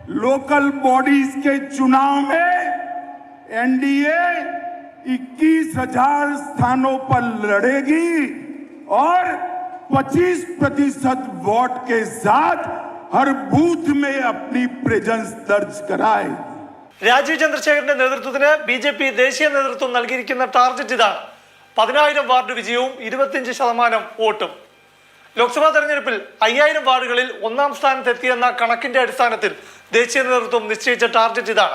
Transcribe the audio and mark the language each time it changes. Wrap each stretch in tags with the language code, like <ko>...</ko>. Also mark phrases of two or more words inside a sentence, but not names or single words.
<en>local bodies</en> <hi>के चुनाव में एनडीए 21,000 स्थानों पर लड़ेगी और 25% वोट के साथ हर बूथ में अपनी प्रेजेंस दर्ज कराएगी.</hi> <ml>രാജീവ് ചന്ദ്രശേഖരന്റെ നേതൃത്വത്തിന് ബിജെപി ദേശീയ നേതൃത്വം നൽകിയിരിക്കുന്ന ടാർഗറ്റ് ഇതാണ്. 10,000 വാർഡ് വിജയവും 25% വോട്ടും. ലോക്സഭാ തെരഞ്ഞെടുപ്പിൽ 5,000 വാർഡുകളിൽ ഒന്നാം സ്ഥാനത്തെത്തിയെന്ന കണക്കിന്റെ അടിസ്ഥാനത്തിൽ ദേശീയ നേതൃത്വം നിശ്ചയിച്ച ടാർഗറ്റ് ഇതാണ്.</ml>